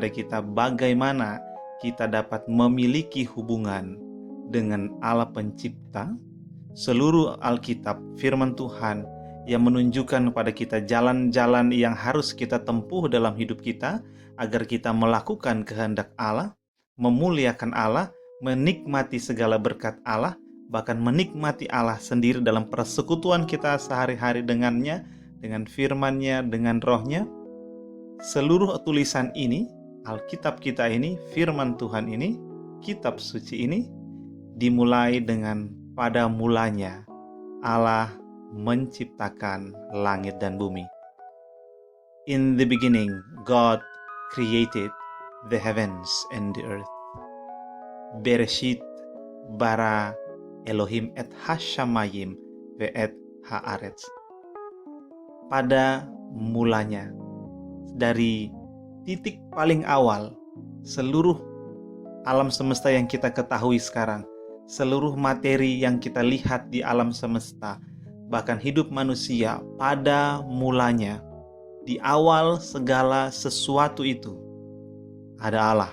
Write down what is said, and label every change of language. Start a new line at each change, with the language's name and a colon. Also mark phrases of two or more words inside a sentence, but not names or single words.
Indonesian: kita bagaimana kita dapat memiliki hubungan dengan Allah Pencipta, seluruh Alkitab, firman Tuhan yang menunjukkan kepada kita jalan-jalan yang harus kita tempuh dalam hidup kita agar kita melakukan kehendak Allah, memuliakan Allah, menikmati segala berkat Allah, bahkan menikmati Allah sendiri dalam persekutuan kita sehari-hari dengannya, dengan firman-Nya, dengan roh-Nya. Seluruh tulisan ini, Alkitab kita ini, firman Tuhan ini, kitab suci ini, dimulai dengan pada mulanya Allah menciptakan langit dan bumi.
English: In the beginning, God created the heavens and the earth.
Hebrew: בראשית ברא אלהים את השמים ואת הארץ.
Indonesian: Pada mulanya, dari titik paling awal, seluruh alam semesta yang kita ketahui sekarang, seluruh materi yang kita lihat di alam semesta, bahkan hidup manusia, pada mulanya, di awal segala sesuatu itu, ada Allah.